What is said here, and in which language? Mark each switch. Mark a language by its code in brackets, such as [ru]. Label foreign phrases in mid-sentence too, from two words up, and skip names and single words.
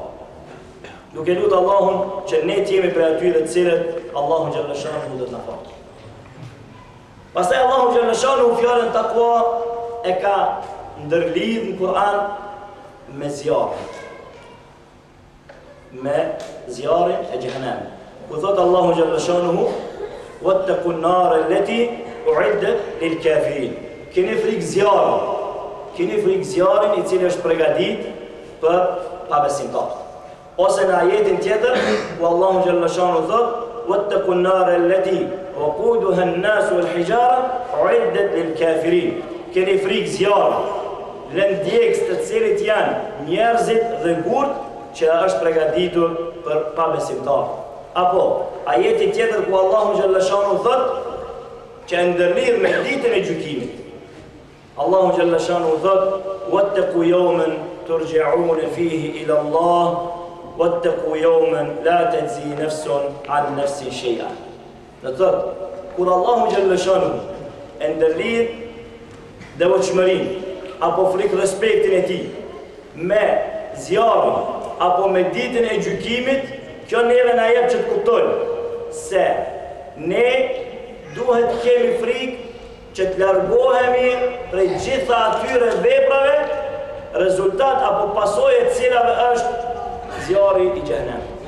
[sq] Duke lutur Allahun që ne të jemi prej atyre të cilët Allahu xhallashanuhu do të na falë. Pastaj Allahu xhallashanuhu fjalën takwa e ka ndërlidh në Kur'an me zjarrin. Me zjarrin e xhehenamit. Ku thot Allahu xhallashanuhu: [ar] "واتقوا النار التي أعدت للكافرين." [sq] Keni frikë zjarrin. Keni frikë zjarrin i cili është përgatitur për pabesimtarët. Ose në ajetin tjetër, ku Allahu xhallashanuhu thot: [ar] "واتقوا النار التي وقودها الناس والحجارة أعدت للكافرين." [sq] Keni frikë zjarrit, lëndjekës të cilit janë njerëzit dhe gurt që është përgatitur për pabesimtarët. Apo ajeti tjetër ku Allahu xhallashanuhu thot që e ndërlidh me ditën e gjykimit. Allahu xhallashanuhu thot: [ar] "واتقوا يوما ترجعون فيه إلى الله، واتقوا يوما لا تجزي نفس عن نفس شيئا." [sq] Do thot, kur Allahu xhallashanuhu e ndërlidh devotshmërinë apo frikë respektin e tij me zjarrin apo me ditën e gjykimit, kjo neve na jep që të kuptojmë se ne duhet kemi frikë që të largohemi prej gjitha atyre veprave, rezultat apo pasojë e cilave është zjarri i xhenemit.